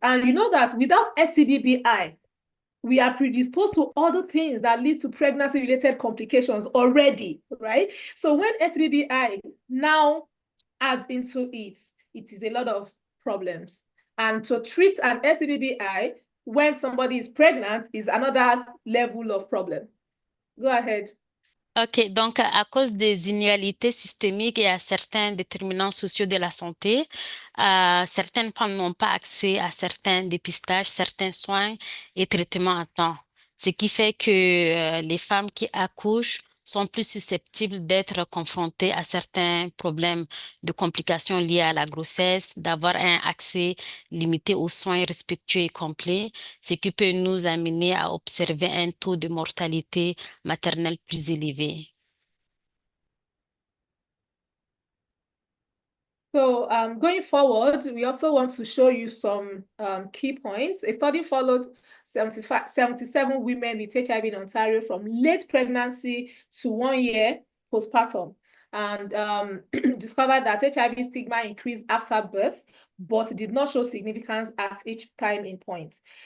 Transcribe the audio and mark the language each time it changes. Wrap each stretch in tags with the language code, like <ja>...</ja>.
<en>And you know that without STBBI, we are predisposed to other things that leads to pregnancy-related complications already, right? So when STBBI now adds into it, it is a lot of problems. And to treat an STBBI when somebody is pregnant is another level of problem. Go ahead.</en> <fr>OK, donc à cause des inégalités systémiques et à certains déterminants sociaux de la santé, certaines femmes n'ont pas accès à certains dépistages, certains soins et traitements à temps. Ce qui fait que les femmes qui accouchent sont plus susceptibles d'être confrontées à certains problèmes de complications liées à la grossesse, d'avoir un accès limité aux soins respectueux et complets, ce qui peut nous amener à observer un taux de mortalité maternelle plus élevé.</fr> <en>So going forward, we also want to show you some key points. A study followed 77 women with HIV in Ontario from late pregnancy to 1 year postpartum, and discovered that HIV stigma increased after birth, but did not show significance at each time in point.</en>